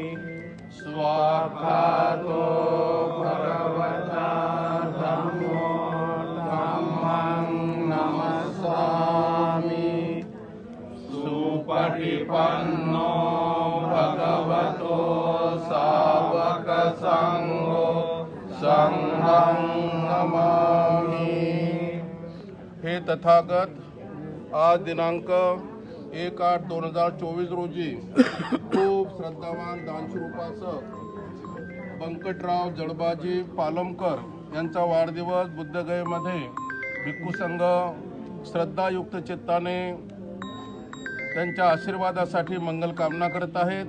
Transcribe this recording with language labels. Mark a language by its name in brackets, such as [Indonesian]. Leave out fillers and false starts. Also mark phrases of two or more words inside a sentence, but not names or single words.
[Pali] स्वाहातो भगवता धम्मो धम्मं नमस्सामि। सुपटिपन्नो भगवतो सावक संघो संघं नमामि। [Marathi] हे तथागत, आज दिनांक 1/8/2024 रोजी खूप श्रद्धावान दानशूर बंकटराव जडबाजी पालमकर यांचा वाढदिवस बुद्धगयेमध्ये भिक्खू संघ श्रद्धायुक्त चित्ताने त्यांच्या आशीर्वादासाठी मंगलकामना करत आहेत।